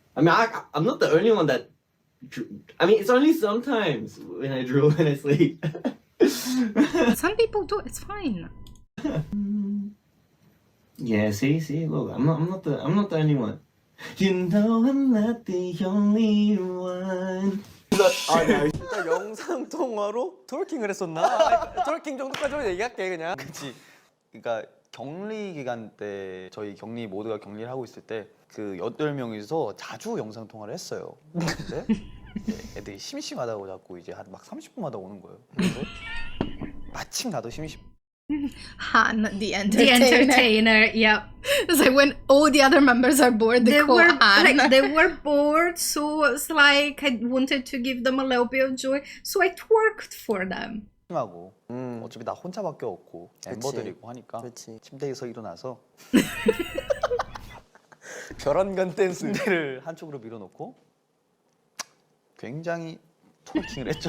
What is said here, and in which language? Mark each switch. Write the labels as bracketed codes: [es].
[en] I mean, I'm not the only one that. I mean, it's only sometimes when I drool when I sleep. Some people do. It's fine. Yeah. See. Look, I'm not the only one. You know I'm not the only one. [ko] 진짜 영상 통화로 트월킹을 했었나? 트월킹 정도까지만 얘기할게 그냥. 그치. 그러니까 격리 기간 때 저희 격리 모두가 격리를 하고 있을 때 그 8명이서 자주 영상 통화를 했어요. 근데 애들이 심심하다고 자꾸 이제 한 막 30분마다 오는 거예요. 그래서 마침 나도 심심. [en] Han, the The entertainer. entertainer, yep. It's like when all the other members are bored, they call Han. they were bored, so it's like I wanted to give them a little bit of joy, so I twerked for them. [ko] 하고 어차피 나 혼자밖에 없고 멤버들이고 하니까 침대에서 일어나서 별안간 댄스를 한쪽으로 밀어놓고 굉장히 트월킹을 했죠.